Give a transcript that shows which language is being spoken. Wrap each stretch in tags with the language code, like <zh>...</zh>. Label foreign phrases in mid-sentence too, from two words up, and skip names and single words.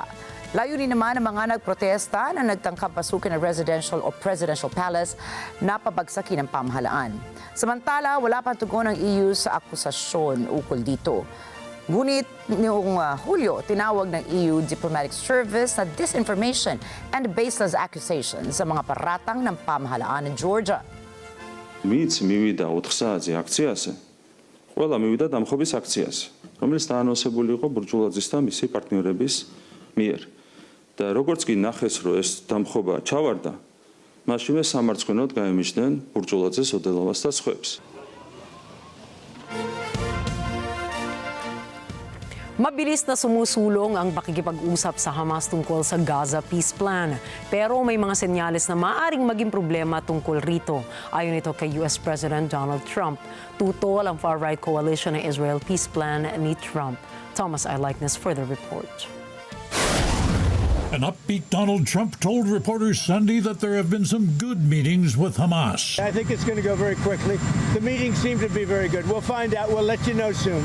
<tl>Layunin naman ng mga nagprotesta na nagtangkang pasukin ng residential o</tl> <en>presidential palace</en> <tl>na pabagsakin ng pamahalaan. Samantala, wala pang tugon ng EU sa akusasyon ukol dito. Ngunit noong Hulyo, tinawag ng EU Diplomatic Service na</tl> <en>disinformation and baseless accusations</en> <tl>sa mga paratang ng pamahalaan ng Georgia.</tl> <ka>ვინც მივიდა 4 საათზე აქციაზე, ყველა მივიდა დამხობის აქციაზე, რომელიც დაანონსებული იყო ბურჯულაძის და მისი პარტნიორების მიერ. და როგორც კი ნახეს, რომ ეს დამხობა ჩავარდა, მაშინვე სამარცხვინოდ გაემიჯნენ ბურჯულაძეს, ოდელავას და სხვებს.</ka> <tl>Mabilis na sumusulong ang pakikipag-usap sa Hamas tungkol sa Gaza Peace Plan. Pero may mga senyales na maaaring maging problema tungkol rito. Ayon ito kay US President Donald Trump. Tutol ang</tl> <en>far-right coalition</en> <tl>ng Israel Peace Plan ni Trump.</tl> <en>Thomas Eyelikeness for the report. An upbeat Donald Trump told reporters Sunday that there have been some good meetings with Hamas. I think it's going to go very quickly. The meetings seem to be very good. We'll find out. We'll let you know soon.</en>